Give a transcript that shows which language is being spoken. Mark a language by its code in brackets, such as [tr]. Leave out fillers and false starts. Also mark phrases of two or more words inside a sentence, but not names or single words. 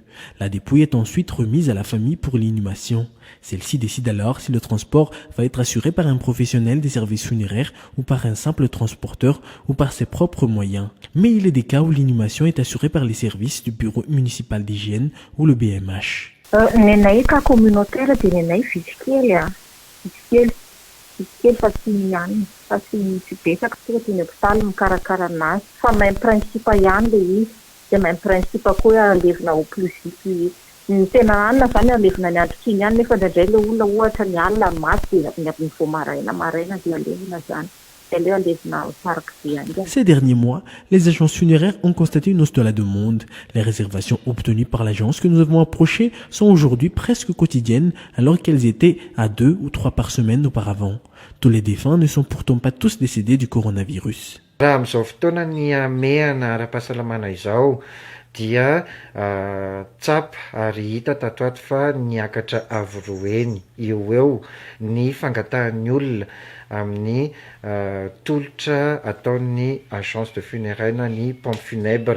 [fr] La dépouille est ensuite remise à la famille pour l'inhumation. Celle-ci décide alors si le transport va être assuré par un professionnel des services funéraires ou par un simple transporteur ou par ses propres moyens. Mais il est des cas où l'inhumation est assurée par les services du bureau municipal d'hygiène ou le BMH. [mg] Fa tsy betsaka tonga ty ny hôpitaly mikarakara anazy fa mahay principe ihany le izy de mahay principe koa alevina [fr] au plus vite [mg] ny tena anina zany alevina ny andro kiny ihany nefa indraindray le olona ohatra ny alina maty de ny vao maraina de alevina zany. [fr] Ces derniers mois, les agences funéraires ont constaté une hausse de la demande. Les réservations obtenues par l'agence que nous avons approchée sont aujourd'hui presque quotidiennes alors qu'elles étaient à 2 ou 3 par semaine auparavant. Tous les défunts ne sont pourtant pas tous décédés du coronavirus. [mg] Dia tsapa ary hita tato ato fa niakatra avoroeny eo ny fangatahan'ny olona amin'ny tolotra ataon'ny [fr] agence de funéraire [mg] na ny [fr] pompe funèbre.